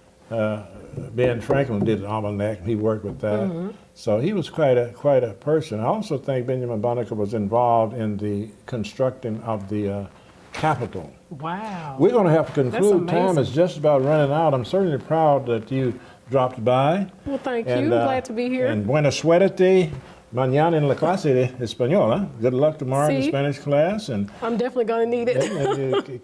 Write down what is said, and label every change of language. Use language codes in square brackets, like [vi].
[en] Ben Franklin did the almanac. He worked with that. So he was quite a person. I also think Benjamin Banneker was involved in the constructing of the Capitol. Wow. We're going to have to conclude. That's Time is just about running out. I'm certainly proud that you dropped by. Well, thank you. Glad to be here. [es] And buena suerte mañana en la clase de español. Huh? [en] Good luck tomorrow in the Spanish class. And I'm definitely going to need it.